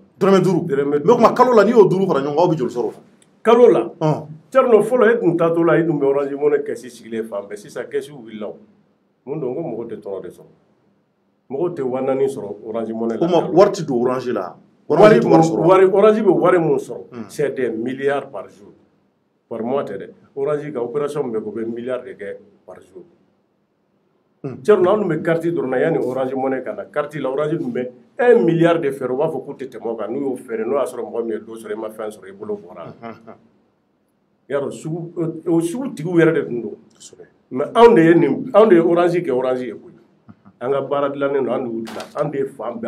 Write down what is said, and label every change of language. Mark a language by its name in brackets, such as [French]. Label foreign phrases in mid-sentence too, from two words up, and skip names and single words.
[Bambara] dërëmɛ 5 mais kuma kalo la n'i y'o 5 fara ɲɔgɔn kan aw bɛ joli sɔrɔ kalo la Thierno fɔlɔ e tun taatɔ la i tun bɛ Orange Money kɛsi sigilen fan bɛɛ sisan kɛsiw wulila o mun don ko mɔgɔw tɛ tɔnɔ de sɔrɔ mɔgɔw tɛ 4,000 sɔrɔ Orange Money la o ma wari tɛ don Orange la Orange bɛ wari mun sɔrɔ [French] c'est des milliards par jour par mois [Bambara] tɛ dɛ Orange ka opération min bɛ kɛ o bɛ [French] milliards de [Bambara] kɛ [French] par jour [Bambara] Thierno anw dun bɛ carte dɔrɔn na yanni Orange Money ka na carte la Orange dun bɛ 1 milliard de fɛɛrɛ u b'a fɔ k'u tɛ tɛmɛ o kan n'u y'o fɛɛrɛ n'o y'a sɔrɔ mɔgɔ min ye do sɔrɔ i ma fɛn sɔrɔ i bolo bɔra la yarɔ o sugu tigiw yɛrɛ de tun don mais anw de ye Orange kɛ Orange ye koyi an ka baara dilannen don an de y'u dilan an de ye fan bɛɛ